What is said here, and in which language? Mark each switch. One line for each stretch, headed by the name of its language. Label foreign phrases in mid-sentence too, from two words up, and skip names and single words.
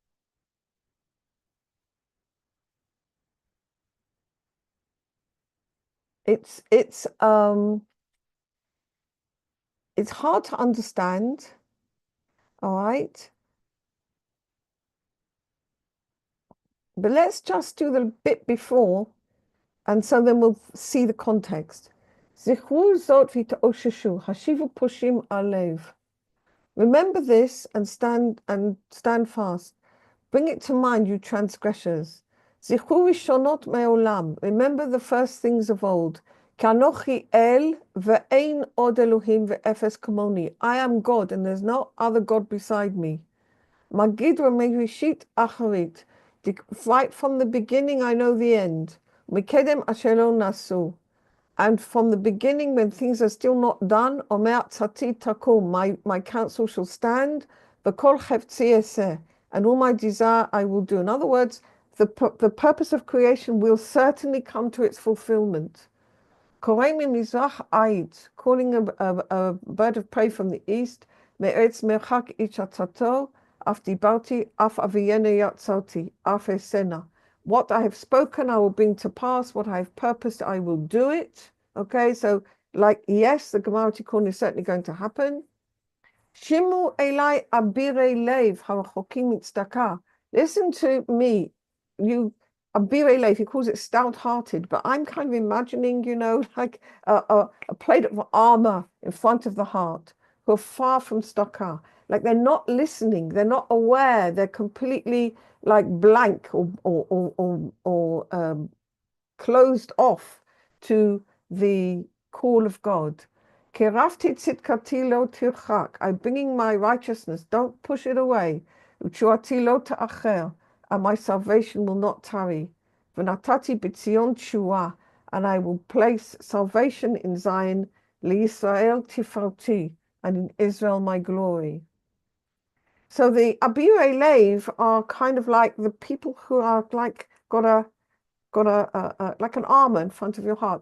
English: It's hard to understand, all right? But let's just do the bit before, and so then we'll see the context.
Hebrew: זכרו זאת והתאששו, השיבו פושעים על לב.
English: Remember this and stand fast. Bring it to mind, you transgressors.
Hebrew: זכרו ראשונות מעולם.
English: Remember the first things of old.
Hebrew: כי אנכי אל ואין עוד אלהים ואפס כמוני.
English: I am God, and there's no other God beside me.
Hebrew: מגיד מראשית אחרית.
English: Right from the beginning, I know the end.
Hebrew: ומקדם אשר לא נעשו.
English: And from the beginning, when things are still not done,
Hebrew: אמר עצתי תקום,
English: my counsel shall stand,
Hebrew: וכל חפצי אעשה,
English: and all my desire I will do. In other words, the purpose of creation will certainly come to its fulfillment.
Hebrew: קרא ממזרח עיט,
English: calling a bird of prey from the east,
Hebrew: מארץ מרחק איש עצתו, אף דברתי, אף אביאנה יצרתי, אף אעשנה.
English: What I have spoken, I will bring to pass. What I have purposed, I will do it. Okay, so like, yes, the Gemara Tikkun is certainly going to happen.
Hebrew: שמעו אלי אבירי לב הרחוקים מצדקה.
English: Listen to me, you
Hebrew: אבירי לב.
English: He calls it stout-hearted, but I'm kind of imagining, like a plate of armor in front of the heart, who are far from staka. Like they're not listening, they're not aware, they're completely like blank or closed off to the call of God.
Hebrew: קרבתי צדקתי לא תרחק.
English: I'm bringing my righteousness. Don't push it away.
Hebrew: ותשועתי לא תאחר.
English: And my salvation will not tarry.
Hebrew: ונתתי בציון תשועה.
English: And I will place salvation in Zion.
Hebrew: לישראל תפארתי.
English: And in Israel my glory. So the
Hebrew: אבירי לב
English: are kind of like the people who are like got a like an armor in front of your heart.